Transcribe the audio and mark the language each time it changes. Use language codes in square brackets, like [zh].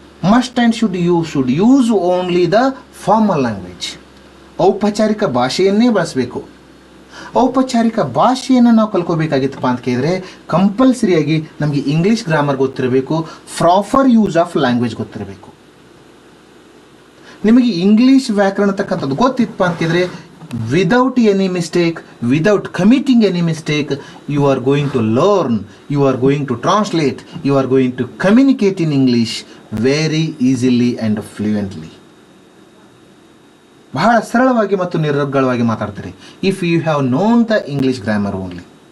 [en] Must and should use only the formal language. [kn] ಔಪಚಾರಿಕ ಭಾಷೆಯನ್ನೇ ಬಳಸಬೇಕು. ಔಪಚಾರಿಕ ಭಾಷೆಯನ್ನು ನಾವು ಕಲ್ಕೋಬೇಕಾಗಿತ್ತಪ್ಪ ಅಂತ ಕೇಳಿದ್ರೆ ಕಂಪಲ್ಸರಿಯಾಗಿ ನಮಗೆ ಇಂಗ್ಲಿಷ್ ಗ್ರಾಮರ್ ಗೊತ್ತಿರಬೇಕು, [en] proper use of language [kn] ಗೊತ್ತಿರಬೇಕು. ನಿಮಗೆ ಇಂಗ್ಲಿಷ್ ವ್ಯಾಕರಣ ತಕ್ಕಂಥದ್ದು ಗೊತ್ತಿತ್ತಪ್ಪ ಅಂತಿದ್ರೆ, [en] without any mistake, without committing any mistake, you are going to learn, you are going to translate, you are going to communicate in English very easily and fluently. [kn] ಬಹಳ ಸರಳವಾಗಿ ಮತ್ತು ನಿರರ್ಗಳವಾಗಿ ಮಾತಾಡ್ತೀರಿ [en] If you have known the English grammar only.